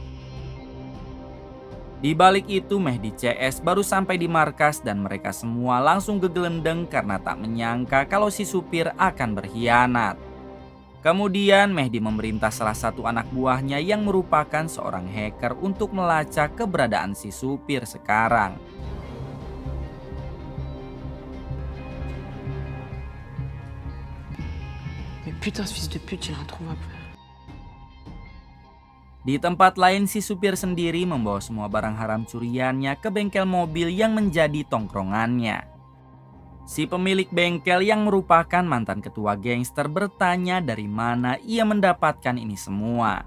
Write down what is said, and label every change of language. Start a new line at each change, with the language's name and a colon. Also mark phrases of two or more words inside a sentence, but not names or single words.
Indonesian: Di balik itu Mehdi CS baru sampai di markas dan mereka semua langsung gegelendeng karena tak menyangka kalau si supir akan berkhianat. Kemudian Mehdi memerintah salah satu anak buahnya yang merupakan seorang hacker untuk melacak keberadaan si supir sekarang.
French: Mais putain, ce fils de pute, il est introuvable.
Indonesian: Di tempat lain si supir sendiri membawa semua barang haram curiannya ke bengkel mobil yang menjadi tongkrongannya. Si pemilik bengkel yang merupakan mantan ketua gangster bertanya dari mana ia mendapatkan ini semua.